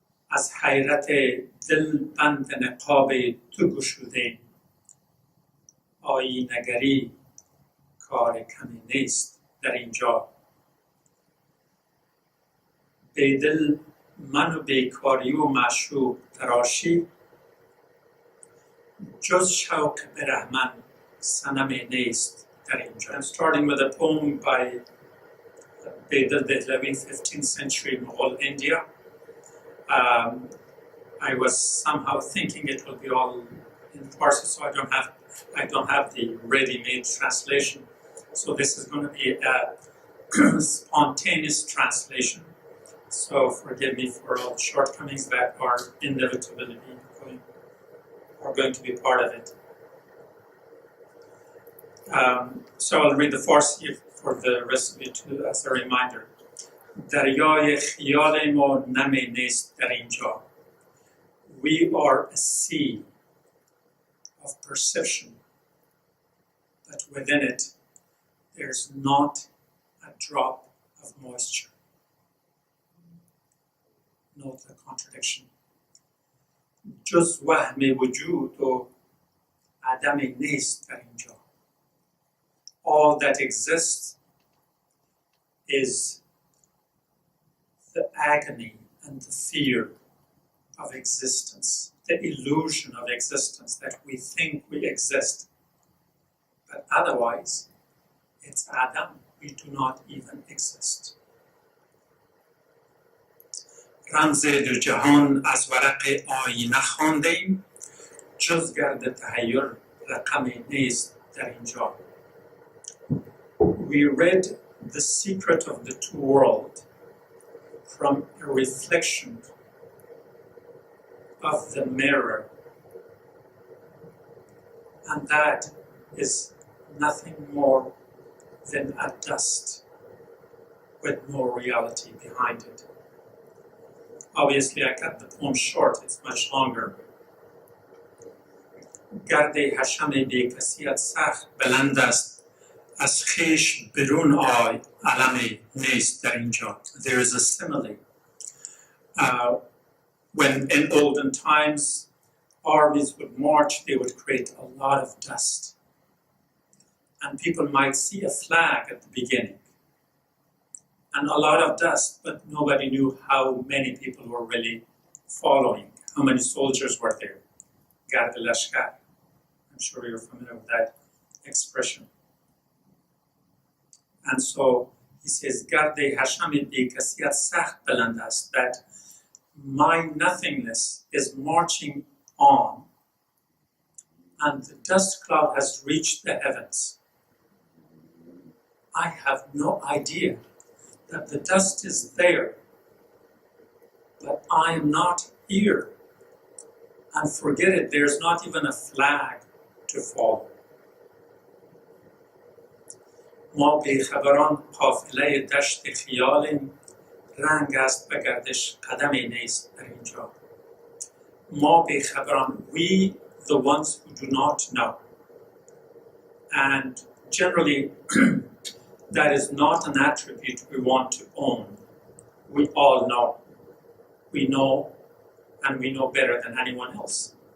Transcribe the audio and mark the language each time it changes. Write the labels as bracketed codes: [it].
[fa] از حیرت دل بند نقاب تو گشودیم، آیینه‌گری کار کمی نیست در اینجا. بیدل من و بیکاری و معشوق تراشی، جز شوق برهمن صنمی نیست در اینجا. [en] I'm starting with a poem by Bedel Dehlavi, 15th century Mughal India. I was somehow thinking it will be all in Farsi, so I don't have the ready-made translation. So this is going to be a spontaneous translation. So forgive me for all the shortcomings that are inevitably going to be part of it. So I'll read the Farsi for the rest of you too, as a reminder. [fa] دریای خیال ما نمی نیست در اینجا. [en] We are a sea of perception, but within it there's not a drop of moisture. Note the contradiction. [fa] جز وهم وجود و عدم نیست در اینجا. [en] All that exists is the agony and the fear of existence, the illusion of existence that we think we exist. But otherwise, it's Adam. We do not even exist. [fa] رمز دو جهان از ورق آینه خواندیم، جز گرد تحیر رقمی نیست در اینجا. [en] We read the secret of the two worlds from a reflection of the mirror, and that is nothing more than a dust with no reality behind it. Obviously, I cut the poem short, it's much longer. [fa] گرد حشم بی کسیت سخت بلند است، از خویش برون آی علمی نیست در اینجا. [en] There is a simile. When in olden times armies would march, they would create a lot of dust. And people might see a flag at the beginning and a lot of dust, but nobody knew how many people were really following, how many soldiers were there. Gard al-Lashkar. I'm sure you're familiar with that expression. And so he says, [fa] Garde Hashem bi kasiyat sakht beland ast, [en] that my nothingness is marching on, and the dust cloud has reached the heavens. I have no idea that the dust is there, but I am not here. And forget it, there's not even a flag to follow. [fa] ما بیخبران قافله دشت خیالیم، رنگ است به گردش قدمی نیست در اینجا. ما بیخبران, [en] we the ones who do not know. And generally that is not an attribute we want to own. We all know. We know, and we know better than anyone else.